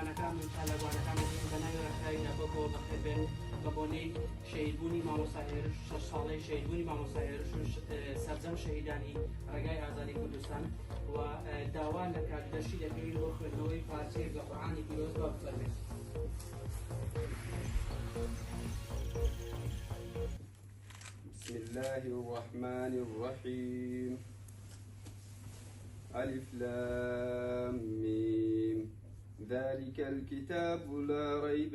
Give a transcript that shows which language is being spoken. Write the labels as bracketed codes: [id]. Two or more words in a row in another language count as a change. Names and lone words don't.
[ckb] ئەم چالاوانەکان بەناوی ڕێکخراوی نەبەوە بەخێربێن بە بۆنەی شەهیدبوونی مامۆستا هێرش 6 ساڵەی شەهیدبوونی مامۆستا هێرش و سەرجەم شەهیدانی ڕێگای ئازادی کوردستان و داوا لە کاتدەشی دەکەوین بۆ خوێندنەوەی پارچەیەک لە قورئانی پیرۆز بە بفەرمێن. [ar] بسم الله الرحمن الرحيم ألف لام ميم ذلك الكتاب لا ريب